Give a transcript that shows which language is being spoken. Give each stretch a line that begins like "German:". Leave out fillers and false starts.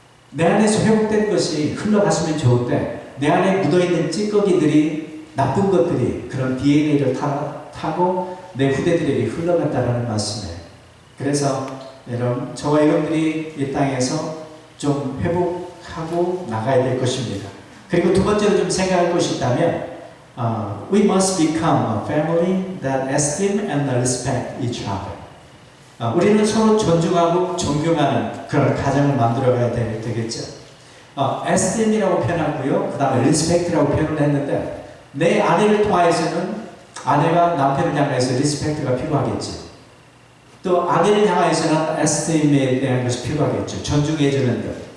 Korean: 내 안에서 회복된 것이 흘러갔으면 좋은데 내 안에 묻어있는 찌꺼기들이 나쁜 것들이 그런 DNA를 타고 내 후대들에게 흘러갔다는 말씀이에요. 그래서 여러분, 저와 여러분들이 이 땅에서 좀 회복하고 나가야 될 것입니다. 그리고 두 번째로 좀 생각할 것이 있다면
English: we must become a family that esteem and respect each other.
Korean: 우리는 서로 존중하고 존경하는 그런 가정을 만들어가야 되겠죠. esteem이라고 표현하고요. 그 다음에 respect라고 표현을 했는데 내 아내를 통하여서는 아내가 남편을 향해서 respect가 필요하겠죠. 또 아내를 향해서는 esteem에 대한 것이 필요하겠죠. 존중해주는 것.